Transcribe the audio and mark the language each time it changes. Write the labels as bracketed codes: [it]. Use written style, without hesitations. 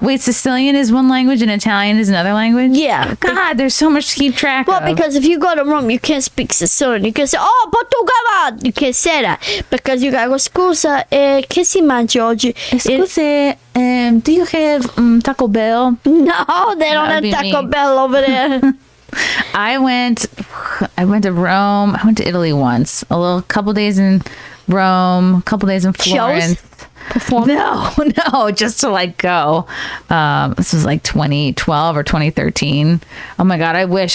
[en] Wait, Sicilian is one language and Italian is another language? Yeah. God, there's so much to keep track of. Well, because if you go to Rome, you can't speak Sicilian. You can say, oh, Portugal. You can't say that. Because you gotta go, [it] scusa, che si mangia oggi? [en] Scusa, do you have Taco Bell? No, they don't have Taco Bell over there. I went to Rome. I went to Italy once. Couple days in Rome, a couple days in Florence. Shows? No, just to like go. This was like 2012 or 2013. Oh my God, I wish.